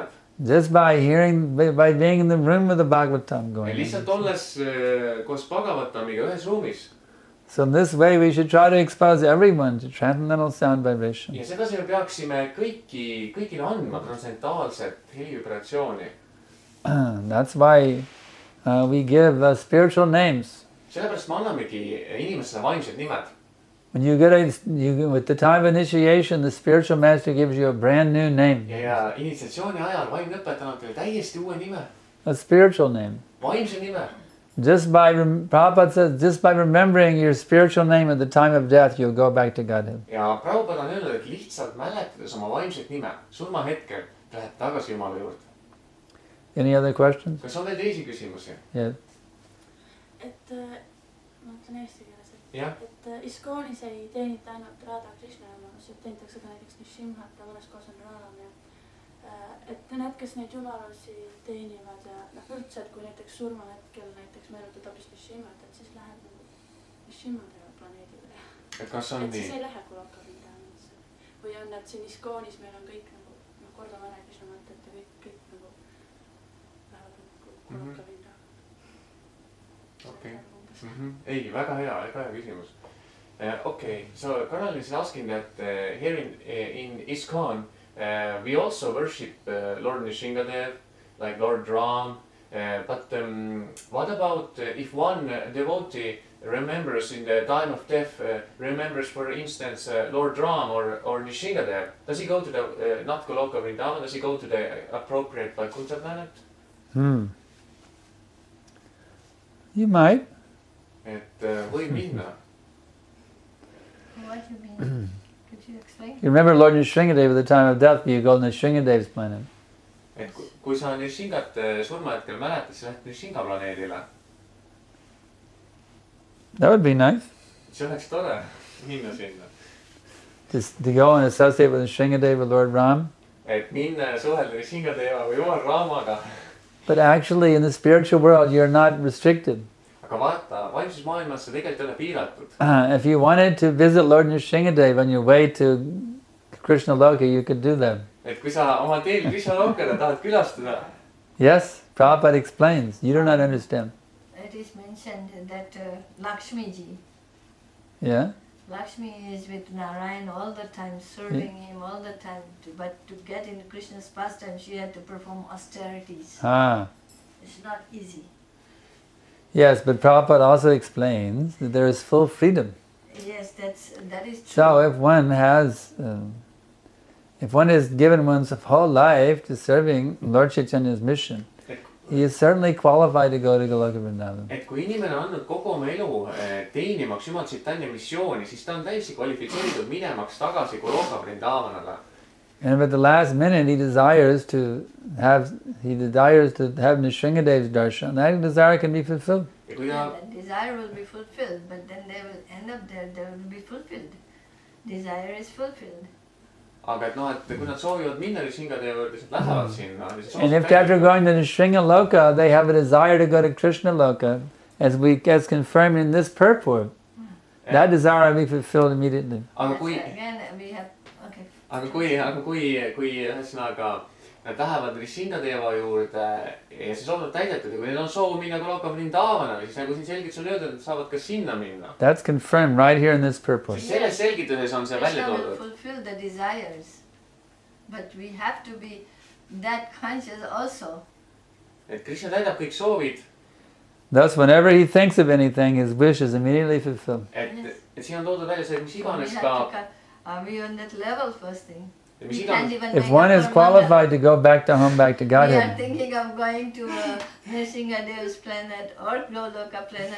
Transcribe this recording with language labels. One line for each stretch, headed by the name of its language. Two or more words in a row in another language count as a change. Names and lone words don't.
English: Just by being in the room with the Bhagavatam
Estonian: Ja
English: going on.
Estonian: lihtsalt olles koos Bhagavatamiga ühes ruumis.
English: So in this way we should try to expose everyone to transcendental sound vibration.
Estonian: Ja sedasi me peaksime kõigile andma transcendentaalset helivibratsiooni.
English: That's why we give spiritual names.
Estonian: Sellepärast me annamegi inimestele vaimsed nimed.
English: When you at the time of initiation, the spiritual master gives you a brand new name.
Estonian: Ja initsiatsiooni ajal vaimne õpetaja annab teile täiesti uue nime.
English: A spiritual name.
Estonian: Vaimse nime.
English: Prabhupada says, just by remembering your spiritual name at the time of death, you'll go back to Godhead.
Estonian: Ja Prabhupada on öelnud, et lihtsalt mäletades oma vaimset nime surmahetkel läheb tagasi Jumala juurde.
English: Any other questions?
Estonian: Kas on veel teisi küsimusi?
English: Yeah.
Estonian: Et ma ütlen eesti keeles, Jah. et ISKCONis ei teenita ainult Radha Krishna jumalusi, et teenitakse ka näiteks Nishimhat ja mõnes kohas on Radham ja et need, kes neid jumalusi teenivad ja üldse, et kui näiteks surmahetkel näiteks meenutad hoopis Nishimhat, et siis lähed Nishimhatega planeedile. Et kas on et siis nii? ei lähe Kulokavindanasse. Või on, et siin ISKCONis meil on kõik nagu, kordame ära Krishna mõtet ja kõik nagu lähevad nagu Kulokavindana. Okay. Ei, väga hea küsimus.
English: Okay, so Karl is asking that here in ISKCON we also worship Lord Nishingadev, like Lord Ram, but what about if one devotee remembers in the time of death, remembers for instance Lord Ram or Nishingadev, does he go to the not Goloka Vrindavan, does he go to the appropriate Vaikuntha planet? You might.
Estonian: Et võib minna.
English: What do you mean? Could you explain? You remember Lord Nishingadev at the time of death, you go to Nishingadev's planet.
Estonian: Et kui sa Nishingat surmahetkel mäletad, siis lähed Nishinga planeedile.
English: That would be nice.
Estonian: See oleks tore minna sinna.
English: Just to go and associate with Nishingadev with Lord Ram.
Estonian: Et minna ja suhelda Nishingadeva või Jumal Ramaga.
English: But actually in the spiritual world you're not restricted.
Estonian: Aga vaata, vaimses maailmas sa tegelikult ei ole piiratud.
English: If you wanted to visit Lord Nishingadev on your way to Krishna Loka, you could do that.
Estonian: Et kui sa oma teel Krishna Lokale tahad külastada.
English: Yes, Prabhupada explains. You do not understand. It is mentioned that Lakshmi ji. Yeah? Lakshmi is with Narayan all the time, serving him all the time. But to get into Krishna's pastime, she had to perform austerities. It's not easy. Yes, but Prabhupada also explains that there is full freedom. Yes, that is true. So if one has, if one is given one's whole life to serving Lord Chaitanya's mission, he is certainly qualified to go to Goloka Vrindavan.
Estonian: Et kui inimene on andnud kogu oma elu teenimaks Jumal Chaitanya missiooni, siis ta on täiesti kvalifitseeritud minemaks tagasi Goloka Vrindavanale.
English: And at the last minute he desires to have Nishingadev's darshan. That desire can be fulfilled. That desire will be fulfilled, but then they will end up there, they will be fulfilled. Desire is fulfilled.
Estonian: Aga et noh, et kui nad soovivad minna Nishingadeva juurde, siis lähevad sinna.
English: And if after going to Nishinga Loka, they have a desire to go to Krishna Loka, as confirmed in this purport, that desire will be fulfilled immediately.
Estonian: Aga kui...
English: Again, we have... Okay.
Estonian: aga kui ühesõnaga nad lähevad Rishingadeva juurde ja see soov on täidetud ja kui neil on soov minna Goloka Vrindavana, siis nagu siin selgitus on öeldud, nad saavad ka sinna minna.
English: That's confirmed right here in this purport.
Estonian: Selles selgituses on see välja toodud.
English: Fulfill the desires, but we have to be that conscious also.
Estonian: Et Krishna täidab kõik soovid.
English: Thus, whenever he thinks of anything, his wish is immediately fulfilled.
Estonian: Et siin on toodud välja see, mis iganes ka.
English: Are we on that level first thing? If one is qualified to go back to home, back to Godhead. We are thinking of going to Nrsingadev's planet or Goloka planet.